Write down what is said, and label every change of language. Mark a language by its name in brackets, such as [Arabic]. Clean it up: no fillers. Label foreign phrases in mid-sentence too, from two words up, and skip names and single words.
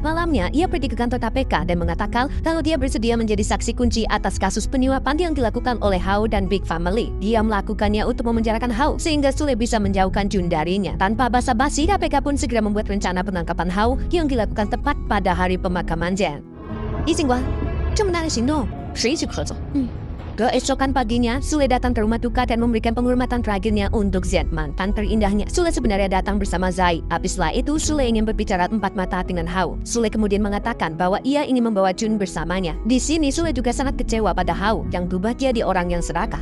[Indonesian] Malamnya, ia pergi ke kantor KPK dan mengatakan kalau dia bersedia menjadi saksi kunci atas kasus penyuapan yang dilakukan oleh Hao dan Big Family. Dia melakukannya untuk memenjarakan Hao sehingga Sule bisa menjauhkan Jun darinya. Tanpa basa-basi, KPK pun segera membuat rencana penangkapan Hao yang dilakukan tepat pada hari pemakaman Zen. [Chinese] 李警官，这么大的行动，谁一起合作？ [Indonesian] Keesokan paginya, Sule datang ke rumah duka dan memberikan penghormatan terakhirnya untuk Zen, mantan terindahnya. Sule sebenarnya datang bersama Zai. Habis setelah itu, Sule ingin berbicara empat mata dengan Hao. Sule kemudian mengatakan bahwa ia ingin membawa Jun bersamanya. Di sini, Sule juga sangat kecewa pada Hao yang berubah jadi orang yang serakah.